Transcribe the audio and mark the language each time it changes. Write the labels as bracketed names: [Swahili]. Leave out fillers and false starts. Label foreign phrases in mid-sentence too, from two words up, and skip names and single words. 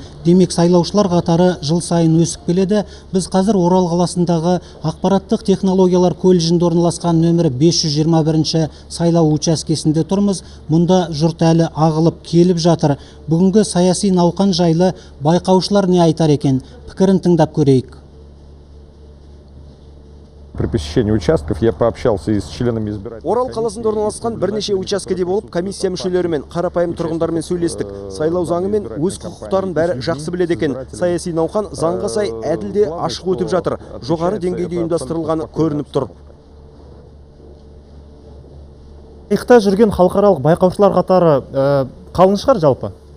[Kazakh] Демек, сайлаушылар қатары жыл сайын өсіп келеді. Біз қазір Орал қаласында ақпараттық технологиялар колледжінде орналасқан нөмірі 521 сайлау учаскесінде тұрмыз. Мұнда жұрт әлі ағылып келіп жатыр. Бүгінгі саяси науқан жайлы байқаушылар не айтар екен? Пікірін тыңдап көрейік. [Russian] При посещении участков я пообщался и с членами избирательной [Kazakh] Орал қаласында орналасқан бірнеше учаскеде болып, комиссия мүшелерімен, қарапайым тұрғындармен сөйлестік. Сайлау заңы мен өз құқықтарын бәрі жақсы біледі екен. Саяси науқан заңға сай әділде ашық өтіп жатыр. Жоғары деңгейде ұйымдастырылғаны көрініп тұр. Жайықта жүрген халықаралық байқаушылар қатары қалың шығар жалпы?